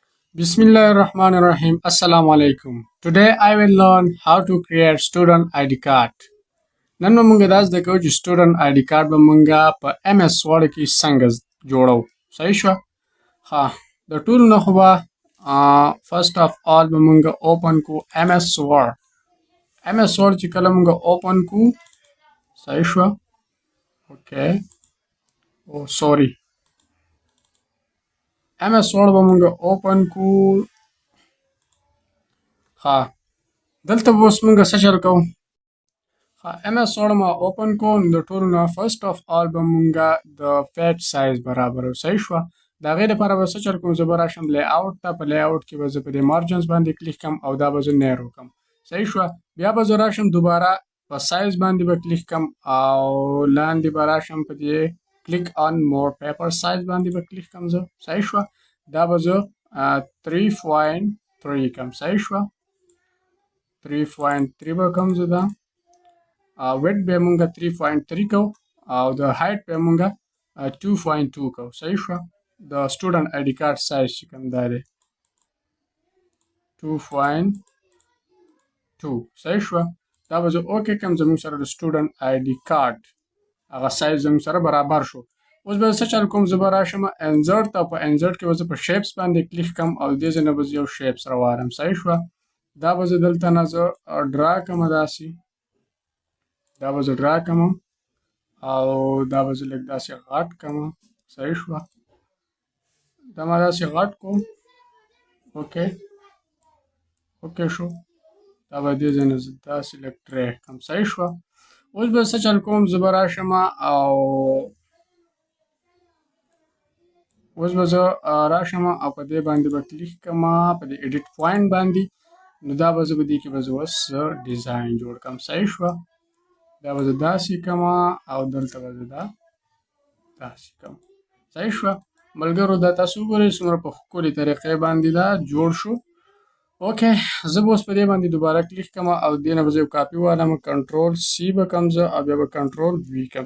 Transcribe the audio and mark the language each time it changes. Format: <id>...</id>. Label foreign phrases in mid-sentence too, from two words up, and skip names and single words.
<ar>بسم الله الرحمن الرحيم. السلام عليكم.</ar> <en>Today I will learn how to create student ID card.</en> <ps>نن به موږ دا زده کوو چې</ps> <en>student ID card</en> <ps>به موږ په MS Word کې څنګه جوړو. صحیح شوه؟ ها د ټولو نه خو به</ps> <en>first of all</en> <ps>به موږ open کو MS Word. MS Word چې کله موږ open کو صحیح شوه؟ اوکې او سوري MS Word به موږ open کو. ها دلته به اوس موږ څه چل کوو. MS Word ما open کو نو د ټولو نه</ps> <en>first of all</en> <ps>به موږ د</ps> <en>font size</en> <ps>برابرو. صحیح شوه؟ د هغې دپاره به څه چل کوم زه به راشم layout ته په layout کې به زه په دې margins باندې کلیک کړم او دا به زه narrow کړم. صحیح شوه؟ بیا به زه راشم دوباره په size باندې به کلیک کړم او لاندې به راشم په دې</ps> <en>click on more paper size</en> <ps>باندې به کلیک کړم زه. صحیح شوه؟ دا به زه 3.3 کړم. صحیح شوه؟ 3.3 به کوم زه دا width به موږ 3.3 کوو او د height به موږ 2.2 کوو. صحیح شوه؟ د</ps> <en>student ID card</en> <ps>size چې کوم دا دی 2.2. صحیح شوه؟ دا به زه اوکې کوم زموږ سره د</ps> <en>student ID card</en> <ps>هغه سایز زموږ سره برابر شو. اوس به څه چل کوم زه به راشم insert او په insert کې به زه په shapes باندې کلیک کوم او دې ځای نه به زه یو shapes راوارم. صحیح شوه؟ دا به زه دلته نه زه ډرا کړم داسې دا به زه ډرا کړم او دا به زه لږ داسې غټ کړم. صحیح شوه؟ دا ما داسې غټ کوم. اوکې شو. دا به دې ځای نه زه داسې لږ ډریګ کړم. صحیح شوه؟ اوس به څه چل کوم زه به راشم او اوس به زه راشم او په دې باندې به کلیک کړم په دې</ps> <en>edit point</en> <ps>باندې نو دا به زه په دې کې به زه اوس ډیزاین جوړ کړم. صحیح شوه؟ دا به زه داسې کړم او دلته به زه دا داسې کړم. صحیح شوه؟ ملګرو دا تاسو وګورئ څومره په ښکلې طریقې باندې دا جوړ شو. اوکې زه به اوس په دې باندې دوباره کلیک کړم او دې نه به زه یو کاپي والم</ps> <en>control C</en> <ps>به کړم زه او بیا به</ps> <en>control V</en> <ps>کړم.</ps>